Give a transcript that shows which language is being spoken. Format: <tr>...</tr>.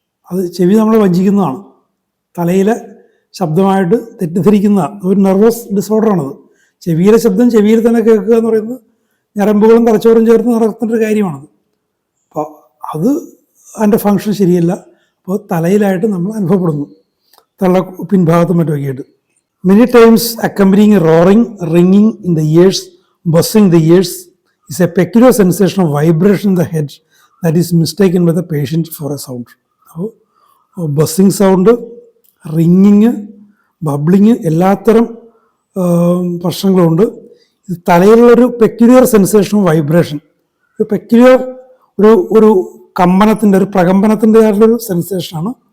<ml>അത് ചെവി നമ്മളെ വഞ്ചിക്കുന്നതാണ്, തലയിലെ ശബ്ദമായിട്ട് തെറ്റിദ്ധരിക്കുന്നതാണ്. ഒരു നെർവസ് ഡിസോർഡറാണത്. ചെവിയിലെ ശബ്ദം ചെവിയിൽ തന്നെ കേൾക്കുക എന്ന് പറയുന്നത് ഞരമ്പുകളും തലച്ചോറും ചേർത്ത് നടത്തേണ്ട ഒരു കാര്യമാണത്. അപ്പോൾ അത് അതിൻ്റെ ഫങ്ഷൻ ശരിയല്ല. അപ്പോൾ തലയിലായിട്ട് നമ്മൾ അനുഭവപ്പെടുന്നു, തല പിൻഭാഗത്തും മറ്റുമൊക്കെ ആയിട്ട്.</ml> <en>Many times accompanying roaring, റിങ്ങിങ് in the years, buzzing the years is a peculiar sensation of vibration in the head that is mistaken by the patient for a sound.</en> <ml>അപ്പോൾ ബസ്സിങ് സൗണ്ട്, റിങ്ങിങ്, ബബ്ലിങ്, എല്ലാത്തരം പ്രശ്നങ്ങളുണ്ട്. ഇത് തലയിലുള്ളൊരു</ml> <en>peculiar sensation of vibration,</en> <ml>ഒരു peculiar ഒരു കമ്പനത്തിൻ്റെ, ഒരു പ്രകമ്പനത്തിൻ്റെതായിട്ടുള്ളൊരു സെൻസേഷനാണ്.</ml>